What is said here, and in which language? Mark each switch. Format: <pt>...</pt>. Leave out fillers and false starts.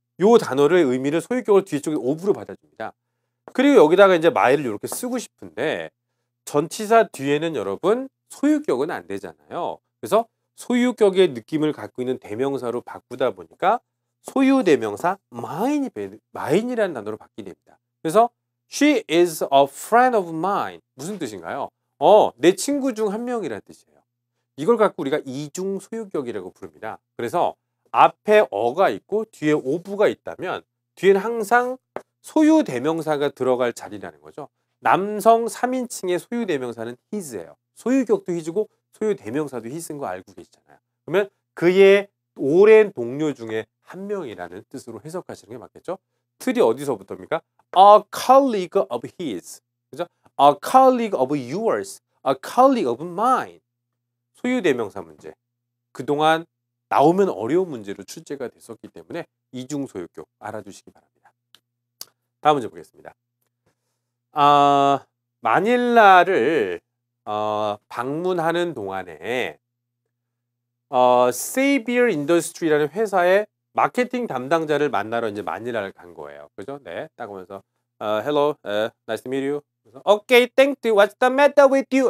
<ko>요 단어의 의미를 소유격을 뒤쪽에 of로 받아줍니다. 그리고 여기다가 이제 my를 이렇게 쓰고 싶은데 전치사 뒤에는 여러분 소유격은 안 되잖아요. 그래서 소유격의 느낌을 갖고 있는 대명사로 바꾸다 보니까 소유 대명사 mine이라는 단어로 바뀌게 됩니다.</ko> <en>그래서 she is a friend of mine.</en> <ko>무슨 뜻인가요? 내 친구 중 한 명이라는 뜻이에요. 이걸 갖고 우리가 이중 소유격이라고 부릅니다. 그래서 앞에 어가 있고 뒤에 of가 있다면 뒤에는 항상 소유 대명사가 들어갈 자리라는 거죠. 남성 3인칭의 소유 대명사는 his예요. 소유격도 his고 소유 대명사도 his인 거 알고 계시잖아요. 그러면 그의 오랜 동료 중에 한 명이라는 뜻으로 해석하시는 게 맞겠죠? 틀이 어디서부터입니까?</ko> <en>A colleague of his. 그죠? A colleague of yours. A colleague of mine.</en> <ko>소유 대명사 문제. 그동안 나오면 어려운 문제로 출제가 됐었기 때문에 이중 소유격 알아두시기 바랍니다. 다음 문제 보겠습니다. 마닐라를 방문하는 동안에 Xavier Industries라는 회사의 마케팅 담당자를 만나러 이제 마닐라를 간 거예요. 그죠? 네, 딱 오면서</ko> <en>Hello, nice to meet you. Okay, thank you. What's the matter with you?</en>